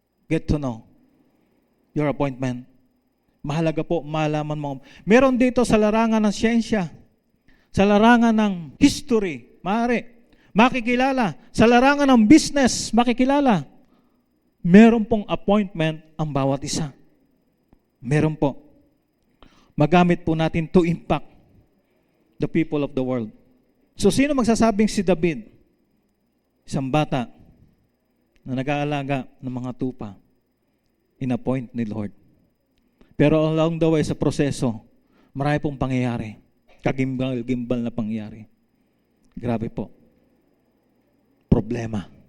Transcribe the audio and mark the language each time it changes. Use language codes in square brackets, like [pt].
[en] Get to know your appointment. [tl] Mahalaga po, malaman mo. Meron dito sa larangan ng siyensya, sa larangan ng history, maaari, makikilala. Sa larangan ng business, makikilala. Meron pong appointment ang bawat isa. Meron po. Magamit po natin [en] to impact the people of the world. [tl] So, sino magsasabing si David? Isang bata na nag-aalaga ng mga tupa. In-appoint ni Lord. Pero along the way sa proseso, marami pong pangyayari. Kagimbal-gimbal na pangyayari. Grabe po. Problema.